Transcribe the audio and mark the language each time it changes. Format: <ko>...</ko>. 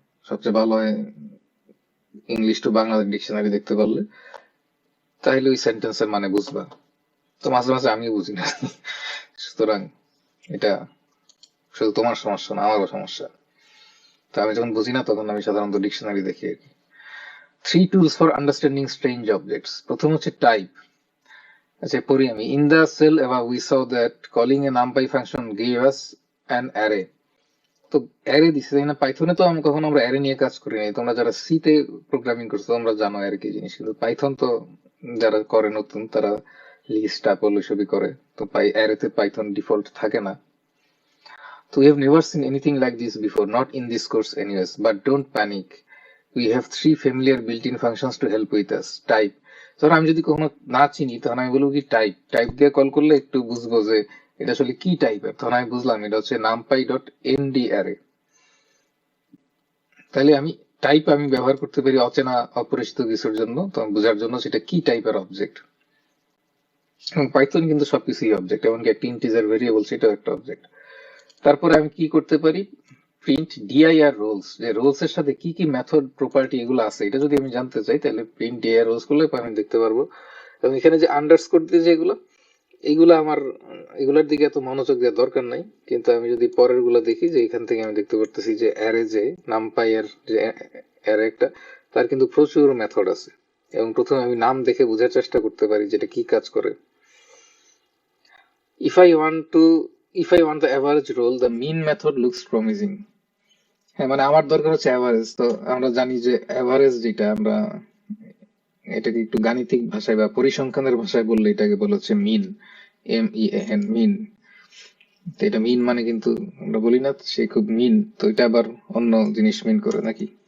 <bn>সবচেয়ে ভালো হয় ইংলিশ টু বাংলা ডিকশনারি দেখতে পারলে, তাহলে ওই সেন্টেন্সের মানে বুঝবা। তো মাঝে মাঝে আমি বুঝি না, সুতরাং এটা শুধু তোমার সমস্যা না, আমারও সমস্যা। তো আমি যখন বুঝি না তখন আমি সাধারণত ডিকশনারি দেখি আর কি।</bn> <en>3 tools for understanding strange objects.</en> <bn>প্রথম হচ্ছে টাইপ। আচ্ছা পড়ি আমি।</bn> <en>In the cell above we saw that calling a numpy function gave us an array.</en> <bn>তো অ্যারে দিছে তাই না? পাইথনে তো কখনো আমরা অ্যারে নিয়ে কাজ করি নাই। তোমরা যারা সি তে প্রোগ্রামিং করছো তোমরা জানো অ্যারে কি জিনিস, কিন্তু পাইথন তো যারা করে নতুন তারা লিস্ট টাপল এসবই করে। তো অ্যারেতে পাইথন ডিফল্ট থাকে না।</bn> <en>তো we have never seen anything like this before, not in this course anyways, but don't panic. We have 3 familiar built-in functions to help with us. Type.</en> <bn>ধরো আমি যদি কখনো না চিনি তখন আমি বলবো কি টাইপ। টাইপ দিয়ে কল করলে একটু বুঝবো যে এটা আসলে কি টাইপের, তখন আমি বুঝলাম এটা হচ্ছে নামপাই ডট এনডি অ্যারে। তাহলে আমি টাইপ আমি ব্যবহার করতে পারি অচেনা অপরিচিত কিছুর জন্য, তখন বোঝার জন্য সেটা কি টাইপের অবজেক্ট। এবং পাইথন কিন্তু সবকিছুই অবজেক্ট, এমনকি একটা ইন্টিজার ভেরিয়েবল সেটাও একটা অবজেক্ট। তারপরে আমি কি করতে পারি, প্রিন্ট ডিআইআর রোলস, যে রোলস এর সাথে কি কি মেথড প্রপার্টি এগুলো আছে এটা যদি আমি জানতে চাই তাহলে প্রিন্ট ডিআইআর রোলস করলে আমি দেখতে পারবো। এবং এখানে যে আন্ডারস্কোর দিয়ে যেগুলো, এইগুলো আমার এগুলোর দিকে এত মনোযোগ দেওয়ার দরকার নাই, কিন্তু আমি যদি পরের গুলো দেখি যে এখান থেকে আমি দেখতে পারতেছি যে অ্যারে যে নামপাই এর যে অ্যারে একটা, তার কিন্তু প্রচুর মেথড আছে। এবং প্রথমে আমি নাম দেখে বোঝার চেষ্টা করতে পারি যেটা কি কাজ করে।</bn> <en>if i want to if I want the average role, the mean method looks promising.</en> <bn>হ্যাঁ মানে আমার দরকার হচ্ছে অ্যাভারেজ। তো আমরা জানি যে অ্যাভারেজ যেটা আমরা এটাকে একটু গাণিতিক ভাষায় বা পরিসংখ্যানের ভাষায় বললে এটাকে বলা হচ্ছে মিন, MEAN, মিন। তো এটা মিন মানে কিন্তু আমরা বলি না সে খুব মিন, তো এটা আবার অন্য জিনিস মিন করে নাকি।</bn>